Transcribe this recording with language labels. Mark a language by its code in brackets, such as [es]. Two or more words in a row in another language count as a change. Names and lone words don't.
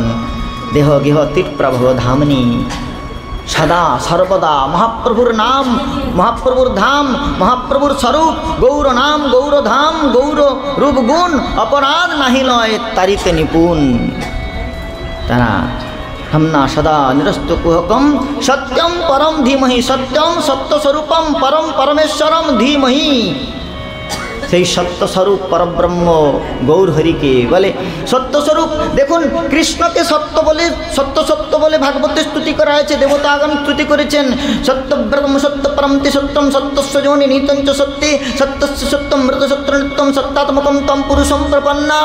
[bn] দেহ গেহ তিট প্রভব ধামনি সদা সর্বদা মহাপ্রভুর নাম, মহাপ্রভুর ধাম, মহাপ্রভুর স্বরূপ গৌর নাম, গৌর ধাম, গৌর রূপ গুণ অপরাধ নাহি লয় তারিতে নিপুণ। [sa] তারা हमना सदा निरस्त कुहकम सत्यम परम धीमहि। सत्यम सत्यस्वरूपम परम परमेश्वरम धीमहि। [bn] সেই সত্যস্বরূপ পরব্রহ্ম গৌর হরিকে বলে সত্যস্বরূপ। দেখুন কৃষ্ণকে সত্য বলে ভাগবতে স্তুতি করা হয়েছে, দেবতাগণ স্তুতি করেছেন। [sa] সত্যব্রহ্ম সত্য পরমতি সত্যম সত্যস্য যোনি নিতঞ্চ সত্যে সত্যস্য সত্যম মৃত সত্য নিত্যম সত্যাত্মকম তম পুরুষম প্রপন্না।